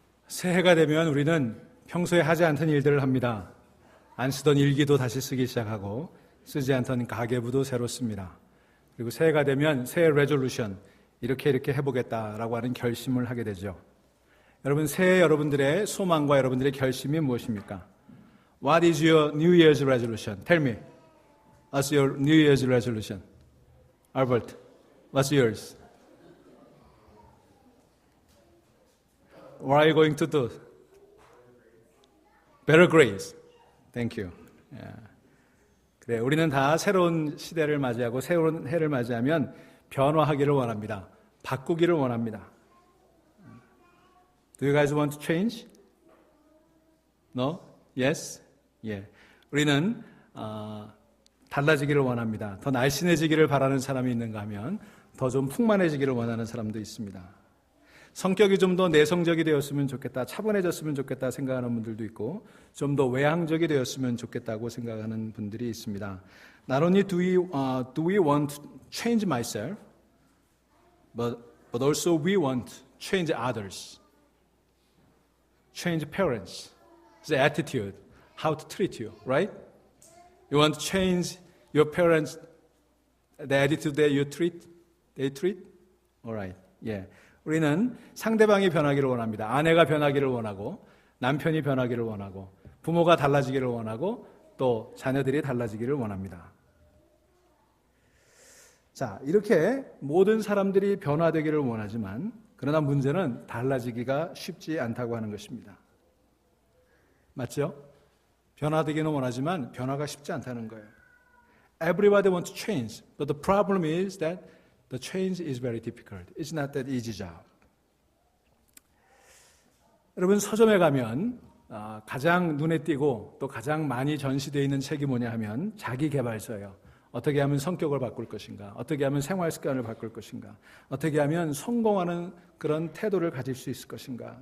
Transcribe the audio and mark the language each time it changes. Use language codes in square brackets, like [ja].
[ko] 새해가 되면 우리는 평소에 하지 않던 일들을 합니다. 안 쓰던 일기도 다시 쓰기 시작하고 쓰지 않던 가계부도 새로 씁니다. 그리고 새해가 되면 새해 레졸루션 이렇게 해보겠다라고 하는 결심을 하게 되죠. 여러분, 새해 여러분들의 소망과 여러분들의 결심이 무엇입니까? [en] What is your New Year's resolution? Tell me. What's your New Year's resolution? Albert, what's yours? What are you going to do? Better grades. Thank you. Yeah. [ko] 그래, 우리는 다 새로운 시대를 맞이하고 새로운 해를 맞이하면 변화하기를 원합니다. 바꾸기를 원합니다. [en] Do you guys want to change? No? Yes? Yeah. [ko] 우리는 달라지기를 원합니다. 더 날씬해지기를 바라는 사람이 있는가 하면 더 좀 풍만해지기를 원하는 사람도 있습니다. 성격이 좀 더 내성적이 되었으면 좋겠다, 차분해졌으면 좋겠다 생각하는 분들도 있고, 좀 더 외향적이 되었으면 좋겠다고 생각하는 분들이 있습니다. [en] Not only do we want to change myself, but also we want to change others, change parents, the attitude, how to treat you, right? You want to change your parents, the attitude that they treat? All right, yeah. [ko] 우리는 상대방이 변하기를 원합니다. 아내가 변하기를 원하고, 남편이 변하기를 원하고, 부모가 달라지기를 원하고, 또 자녀들이 달라지기를 원합니다. 자, 이렇게 모든 사람들이 변화되기를 원하지만, 그러나 문제는 달라지기가 쉽지 않다고 하는 것입니다. 맞죠? 변화되기는 원하지만 변화가 쉽지 않다는 거예요. [en] Everybody wants to change, but the problem is that the change is very difficult. It's not that easy job. [ko] 여러분, 서점에 가면 가장 눈에 띄고 또 가장 많이 전시되어 있는 책이 뭐냐 하면 자기계발서예요. 어떻게 하면 성격을 바꿀 것인가? 어떻게 하면 생활 습관을 바꿀 것인가? 어떻게 하면 성공하는 그런 태도를 가질 수 있을 것인가?